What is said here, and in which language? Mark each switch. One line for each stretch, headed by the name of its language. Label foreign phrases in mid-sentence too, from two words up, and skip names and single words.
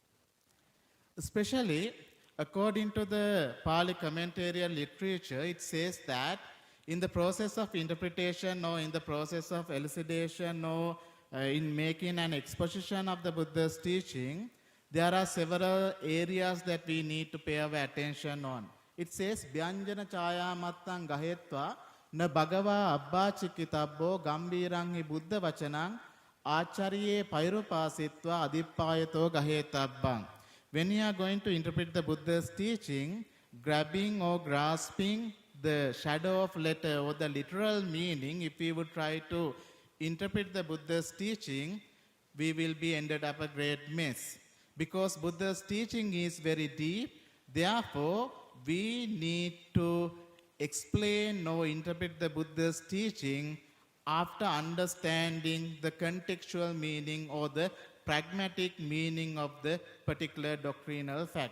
English: Especially, according to the Pali commentarial literature, it says that in the process of interpretation or in the process of elucidation or in making an exposition of the Buddha's teaching, there are several areas that we need to pay our attention on. It says,
Pali: Vyanjana chaya mattang gahetva na bhagava abbāchikitabbo gambīraṅ buddha vacanaṅ ācariye pairupāsitva adippayato gahetabbaṅ.
English: When you are going to interpret the Buddha's teaching, grabbing or grasping the shadow of letter or the literal meaning, if we would try to interpret the Buddha's teaching, we will be ended up a great mess. Because Buddha's teaching is very deep, therefore we need to explain or interpret the Buddha's teaching after understanding the contextual meaning or the pragmatic meaning of the particular doctrinal fact.